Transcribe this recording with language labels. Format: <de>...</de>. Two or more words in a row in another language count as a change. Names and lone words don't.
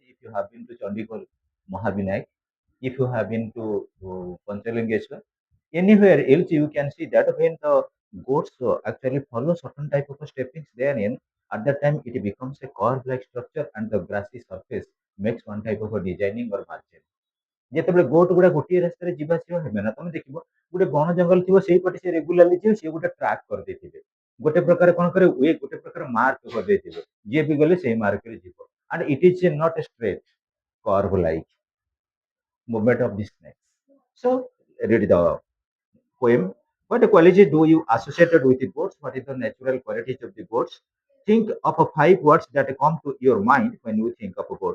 <en>If you have been to Chandigarh, Mahavinayak, if you have been to Panchalingeshwar, anywhere else you can see that when the goats actually follow certain type of steppings therein, at that time it becomes a curve-like structure and the grassy surface makes one type of a designing or margin.</en> <or>ଯେତେବେଳେ ଗୋଟ ଗୁଡା ଗୋଟିଏ ରାସ୍ତାରେ ଯିବା ଆସିବା ହେବେ ନା ତମେ ଦେଖିବ ଗୋଟେ ବଣ ଜଙ୍ଗଲ ଥିବ ସେଇପଟେ ସେ ରେଗୁଲାରଲି ଯିବେ ସିଏ ଗୋଟେ ଟ୍ରାକ୍ କରିଦେଇଥିବେ ଗୋଟେ ପ୍ରକାର କଣ କରେ ୱେ ଗୋଟେ ପ୍ରକାର ମାର୍କ କରିଦେଇଥିବେ ଯିଏ ବି ଗଲେ ସେଇ ମାର୍କରେ ଯିବ</or> <en>and it is not a straight curve like movement of the snakes. So read the poem. What qualities do you associated with the goats? What is the natural qualities of the goats? Think of five words that come to your mind when you think of goats.</en>